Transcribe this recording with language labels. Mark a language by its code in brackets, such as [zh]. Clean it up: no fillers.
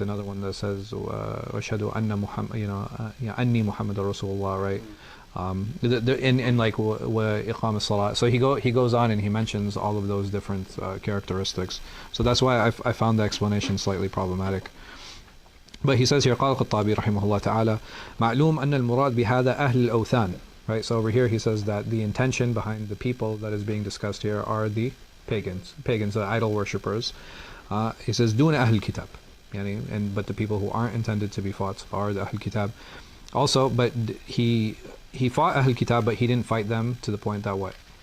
[en] Another one that says [ar] ashhadu anna Muhammad, anni Muhammadar Rasulullah, [en] right? In like [ar] wa iqam as-salat. [en] So he goes on and he mentions all of those different characteristics. So that's why I found the explanation slightly problematic. But he says here, [ar] قال الخطابي رحمه الله تعالى معلوم أن المراد بهذا أهل الأوثان. [en] Right, so over here he says that the intention behind the people that is being discussed here are the pagans, the idol worshippers. He says [ar] دون أهل الكتاب, [en] but the people who aren't intended to be fought are the أهل الكتاب. Also, but he fought أهل الكتاب, but he didn't fight them to the point that what?